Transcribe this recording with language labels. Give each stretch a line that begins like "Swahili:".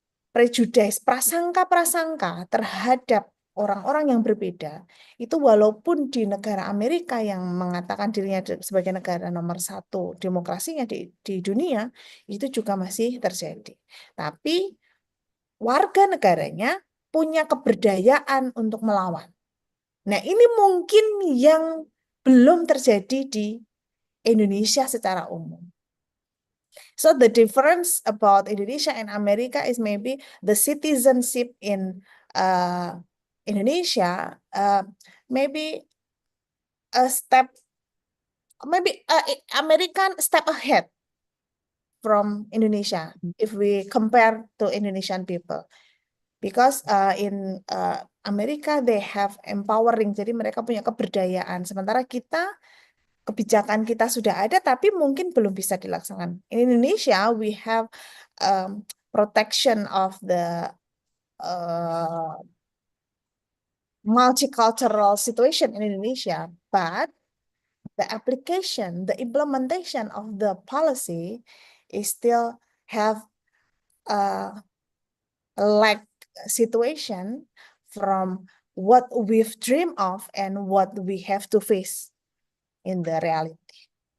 Indonesian: Prejudice, prasangka-prasangka terhadap orang-orang yang berbeda, itu walaupun di negara Amerika yang mengatakan dirinya sebagai negara nomor satu demokrasinya di dunia, itu juga masih terjadi. Tapi warga negaranya punya keberdayaan untuk melawan. Nah, ini mungkin yang belum terjadi di Indonesia secara umum.
English: So the difference about Indonesia and America is maybe the citizenship in Indonesia, maybe a step, maybe American step ahead from Indonesia if we compare to Indonesian people. Because in Amerika they have empowering,
Indonesian: jadi mereka punya keberdayaan. Sementara kita kebijakan kita sudah ada, tapi mungkin belum bisa dilaksanakan.
English: In Indonesia, we have protection of the multicultural situation in Indonesia, but the application, the implementation of the policy is still have a lack situation from what we've dreamed of and what we have to face in the reality.